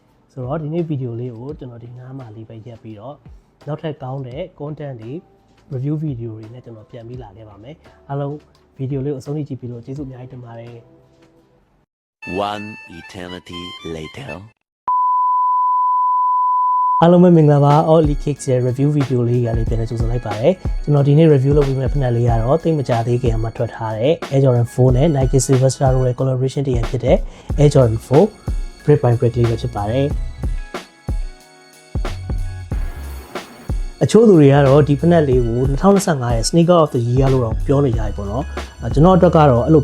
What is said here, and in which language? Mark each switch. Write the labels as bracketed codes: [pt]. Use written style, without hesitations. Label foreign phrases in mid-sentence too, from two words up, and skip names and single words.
[my] ဆိုတော့ဒီနေ့ဗီဒီယိုလေးကိုကျွန်တော်ဒီငါးမှာလေးပဲရက်ပြီးတော့နောက်ထပ်ကောင်းတဲ့ content တွေ review ဗီဒီယိုတွေနဲ့ကျွန်တော်ပြန်ပြီးလာခဲ့ပါမယ်အားလုံးဗီဒီယိုလေးကိုအဆုံးထိကြည့်ပြီးလို့ကျေးဇူးအများကြီးတင်ပါတယ် [en] One eternity later [my] အားလုံးပဲမင်္ဂလာပါ All Kicks ရဲ့ review ဗီဒီယိုလေးကြီးပြန်လည်ကြိုဆိုလိုက်ပါတယ်ကျွန်တော်ဒီနေ့ review လုပ်ပေးမယ့်ဖက်နက်လေးကတော့သိမကြသေးခင်မှာထွက်ထားတဲ့ Air Jordan 4 နဲ့ Nike Silverstar တို့ရဲ့ collaboration တရဖြစ်တဲ့ Air Jordan 4 Brick by Brick လေးပဲဖြစ်ပါတယ်အချို့သူတွေကတော့ဒီဖက်နက်လေးကို2025ရဲ့ [en] Sneaker of the Year [my] လို့တော့ပြောနေကြပြီပေါ့နော်ကျွန်တော်အတွက်ကတော့အဲ့လို